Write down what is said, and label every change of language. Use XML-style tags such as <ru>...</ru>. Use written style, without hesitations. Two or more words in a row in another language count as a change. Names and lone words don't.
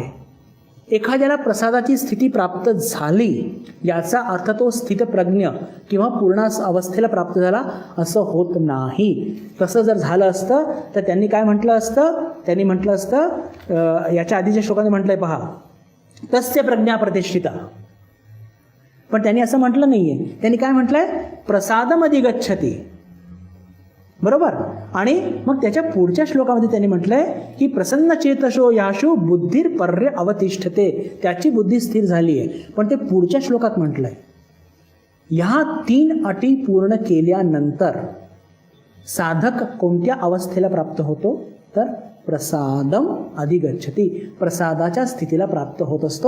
<mr>एखाद्याला प्रसादाची स्थिती प्राप्त झाली याचा अर्थ तो स्थितप्रज्ञ किंवा पूर्ण अवस्थेला प्राप्त झाला असं होत नाही. तसं जर झालं असतं तर त्यांनी काय म्हटलं असतं? त्यांनी म्हटलं असतं, याच्या आधीच्या श्लोकाने म्हटलंय पहा,</mr> <sa>तस्य प्रज्ञा प्रतिष्ठिता.</sa> <mr>पण त्यांनी असं म्हटलं नाहीये. त्यांनी काय म्हटलंय?</mr> <sa>प्रसादम अधिगच्छति, बरोबर.</sa> <mr>आणि मग त्याच्या पुढच्या श्लोकामध्ये त्यांनी म्हटलंय की</mr> <sa>प्रसन्न चेतशो याशु बुद्धीर पर्य अवतिष्ठते,</sa> <mr>त्याची बुद्धी स्थिर झाली आहे. पण ते पुढच्या श्लोकात म्हटलंय, ह्या 3 अटी पूर्ण केल्यानंतर साधक कोणत्या अवस्थेला प्राप्त होतो? तर</mr> <sa>प्रसादम अधिगच्छति,</sa> <mr>प्रसादाच्या स्थितीला प्राप्त होत असतो.</mr>